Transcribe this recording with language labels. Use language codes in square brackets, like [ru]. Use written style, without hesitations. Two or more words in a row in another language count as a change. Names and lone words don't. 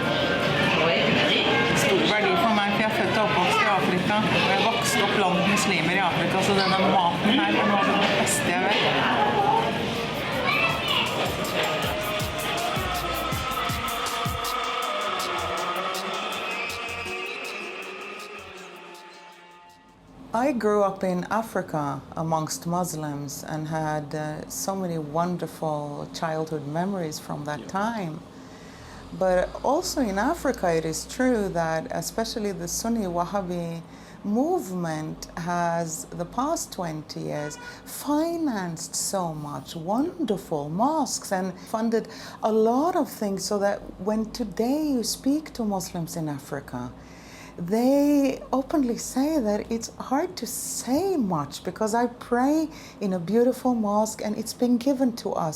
[no] stor verdi for meg, for jeg født og oppvokst i Afrika, og jeg vokste opp blant muslimer i Afrika, så denne maten her er noe av det beste jeg vet. [en] I grew up in Africa amongst Muslims and had so many wonderful childhood memories from that time. But also in Africa, it is true that especially the Sunni Wahhabi movement has, the past 20 years, financed so much wonderful mosques and funded a lot of things, so that when today you speak to Muslims in Africa, they openly say that it's hard to say much because I pray in a beautiful mosque and it's been given to us.